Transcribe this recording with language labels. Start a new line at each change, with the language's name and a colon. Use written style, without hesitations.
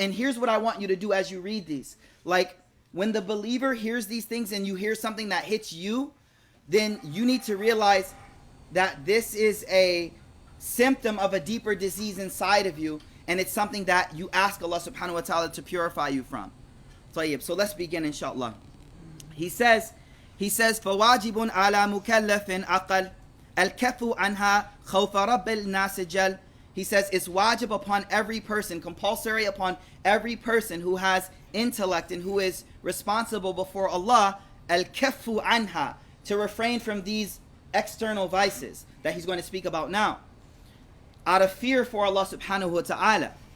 English: And here's what I want you to do as you read these. Like, when the believer hears these things and you hear something that hits you, then you need to realize that this is a symptom of a deeper disease inside of you, and it's something that you ask Allah subhanahu wa ta'ala to purify you from. So let's begin, inshallah. He says,
Arabic: فَوَاجِبٌ عَلَى مُكَلَّفٍ أَقَلْ الْكَفُّ عَنْهَا خَوْفَ رَبِّ النَّاسِ جَلْ.
English: He says it's wajib upon every person, compulsory upon every person who has intellect and who is responsible before Allah,
Arabic: al-kaffu anha,
English: to refrain from these external vices that he's going to speak about now, out of fear for Allah subhanahu wa ta'ala.